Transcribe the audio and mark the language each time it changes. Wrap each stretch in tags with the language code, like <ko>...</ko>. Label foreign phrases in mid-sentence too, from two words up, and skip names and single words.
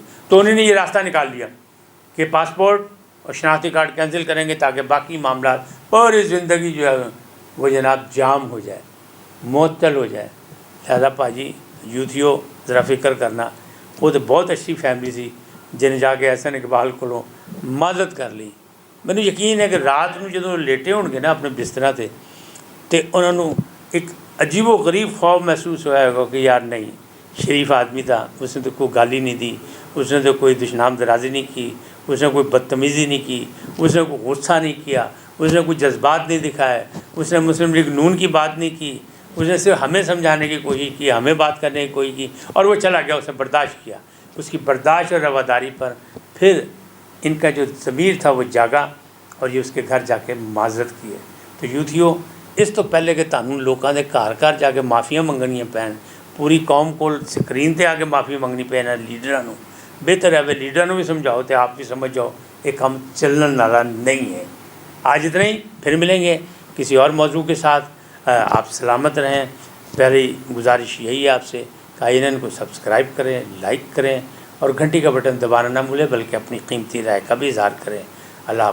<ur>تو انہوں نے یہ راستہ نکال لیا کہ پاسپورٹ اور شناختی کارڈ کینسل کریں گے تاکہ باقی معاملہ پوری زندگی جو ہے وہ جناب جام ہو جائے، معطل ہو جائے. لہٰذا بھاجی یوتھیو ذرا فکر کرنا. وہ تو بہت اچھی فیملی سی جنہیں جا کے احسن اقبال کو مدد کر لی. میں نے یقین ہے کہ رات میں جو لیٹے ہوں گے نا اپنے بستر سے تو انہوں نے ایک عجیب و غریب خوف محسوس ہوا ہوگا کہ یار نہیں، شریف آدمی تھا، اس نے تو کوئی گالی نہیں دی، اس نے تو کوئی دشنام درازی نہیں کی، اس نے کوئی بدتمیزی نہیں کی، اس نے کوئی غصہ نہیں کیا، اس نے کوئی جذبات نہیں دکھائے، اس نے مسلم لیگ نون کی بات نہیں کی، اس نے صرف ہمیں سمجھانے کی کوشش کی، ہمیں بات کرنے کی کوشش کی، اور وہ چلا گیا، اس نے برداشت کیا۔ اس کی برداشت اور رواداری پر پھر ان کا جو ضمیر تھا وہ جاگا، اور یہ اس کے گھر جا کے معذرت کی ہے۔</ur> <pa>تو یوتھیو، اس تو پہلے کہ تانوں لوکاں دے گھر جا کے معافیاں منگنیاں پین، پوری قوم کو سکرین تے آ کے معافی منگنی پین لیڈراں نوں، بہتر ہے لیڈراں نوں بھی سمجھاؤ تے آپ بھی سمجھ جاؤ یہ کام چلن والا نہیں ہے۔</pa> <ur>آج اتنا ہی، پھر ملیں گے کسی اور موضوع کے ساتھ۔ آپ سلامت رہیں۔ پہلی گزارش یہی ہے آپ سے کہ ان کو سبسکرائب کریں، لائک کریں، اور گھنٹی کا بٹن دبانا نہ بھولیں، بلکہ اپنی قیمتی رائے کا بھی اظہار کریں۔</ur>